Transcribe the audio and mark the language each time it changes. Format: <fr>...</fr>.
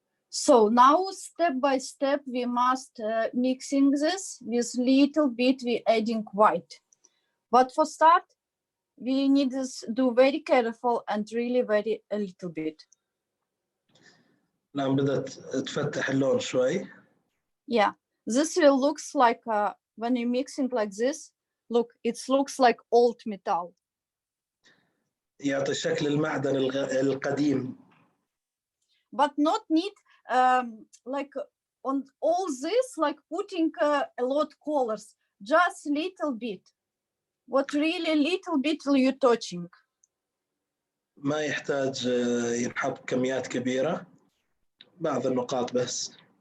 <en>So now step by step, we must mixing this with little bit, we adding white. But for start, we need to do very careful and really very a little bit.</en> <ar>الآن بدأت تفتح اللون شوي.</ar> <en>Yeah, this will looks like when you mixing like this, look, it looks like old metal.</en> <ar>يعطي شكل المعدن القديم.</ar> <en>But not need like on all this, like putting a lot colors, just little bit. What really little bit you touching.</en> <ar>ما يحتاج ينحط كميات كبيرة، بعض النقاط بس.</ar>